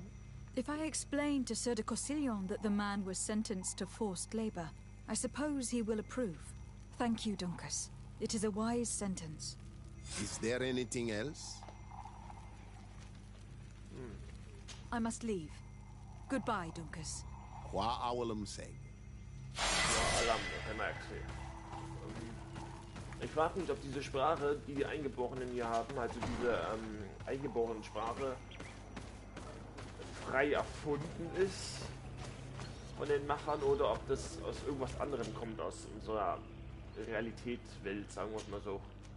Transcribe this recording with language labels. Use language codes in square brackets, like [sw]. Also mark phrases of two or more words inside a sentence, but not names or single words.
[en] If I explain to Sir de Cossillon that the man was sentenced to forced labor, I suppose he will approve. Thank you, Dunkas. It is a wise sentence. Is there anything else? I must leave. Goodbye, Dunkas. Qua awalum seg. [de] Ich frage mich, ob diese Sprache, die die Eingeborenen hier haben, also diese eingeborenen Sprache, frei erfunden ist von den Machern oder ob das aus irgendwas anderem kommt, aus unserer Realitätswelt, sagen wir es mal so.